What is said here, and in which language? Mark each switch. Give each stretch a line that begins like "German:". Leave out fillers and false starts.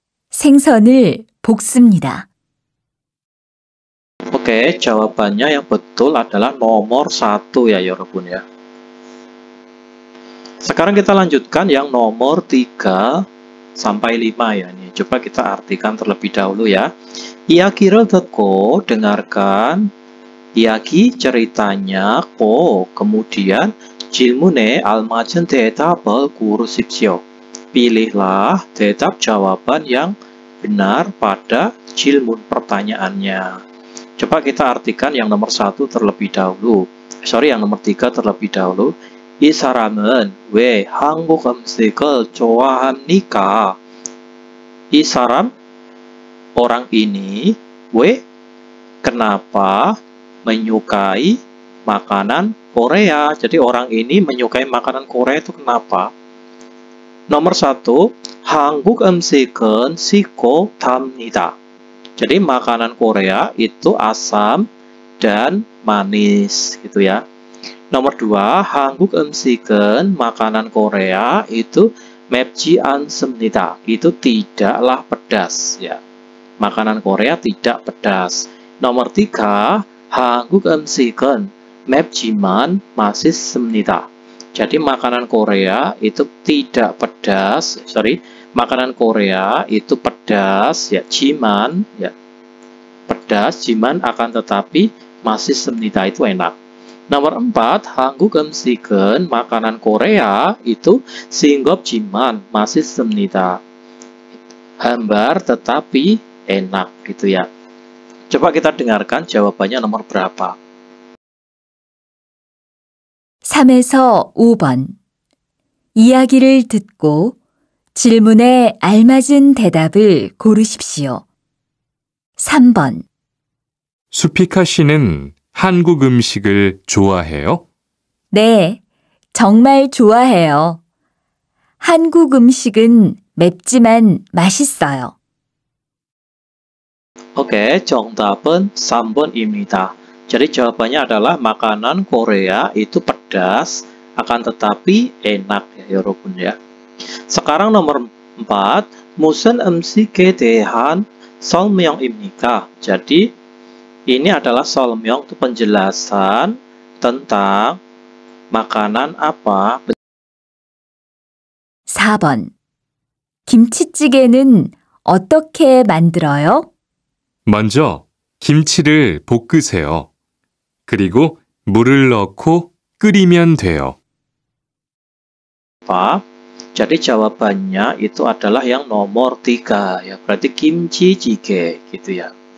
Korean: 생선을 볶습니다.
Indonesian: Oke, jawabannya yang betul adalah nomor 1 ya, 여러분 ya. Sekarang kita lanjutkan yang nomor 3 sampai 5 ya. Nih, coba kita artikan terlebih dahulu ya.
Korean: 이야기를 듣고
Indonesian: dengarkan
Korean: 이야기
Indonesian: ceritanya kemudian
Korean: 질문에 알맞은 대답을 고르십시오.
Indonesian: Pilihlah 대답 jawaban yang benar pada 질문 pertanyaannya. Coba kita artikan yang nomor 1 terlebih dahulu. yang nomor 3 terlebih dahulu.
Korean: 이 사람은 왜 한국 음식을 좋아합니까? 이 사람,
Indonesian: orang ini, kenapa menyukai makanan Korea? Jadi orang ini menyukai makanan Korea itu kenapa?
Korean: Nomor 1, 한국 음식은 시고 답니다.
Indonesian: Jadi makanan Korea itu asam dan manis gitu ya. Nomor 2,
Korean: 한국 음식은
Indonesian: makanan Korea itu
Korean: 맵지 않습니다.
Indonesian: Itu tidaklah pedas ya. makanan Korea tidak pedas.
Korean: Nomor 3, 한국 음식은 맵지만 맛있습니다.
Indonesian: Jadi makanan Korea itu tidak pedas, makanan Korea itu pedas ya, jiman ya. Pedas, jiman akan tetapi
Korean: 맛있습니다
Indonesian: itu enak. Nomor 4,
Korean: 한국 음식은
Indonesian: makanan Korea itu
Korean: 싱겁지만 맛있습니다.
Indonesian: Hambar tetapi enak gitu ya. Coba kita dengarkan jawabannya nomor berapa.
Korean: 3에서 5번. 이야기를 듣고 질문에 알맞은 대답을 고르십시오. 3번. 수피카 씨는 한국 음식을 좋아해요? 네, 정말 좋아해요. 한국 음식은 맵지만 맛있어요. Oke, 정답은 3번입니다.
Indonesian: Jadi jawabannya adalah makanan Korea itu pedas, akan tetapi enak ya, 여러분 ya. Sekarang nomor 4,
Korean: 무슨 음식에 대한 설명입니까?
Indonesian: Jadi ini adalah 설명, itu penjelasan tentang makanan apa.
Korean: 4번. 김치찌개는 어떻게 만들어요? 먼저 김치를 볶으세요. 그리고 물을 넣고 끓이면 돼요.
Indonesian: Apa? Jadi jawabannya itu adalah yang nomor 3 ya, berarti kimchi jjigae gitu ya.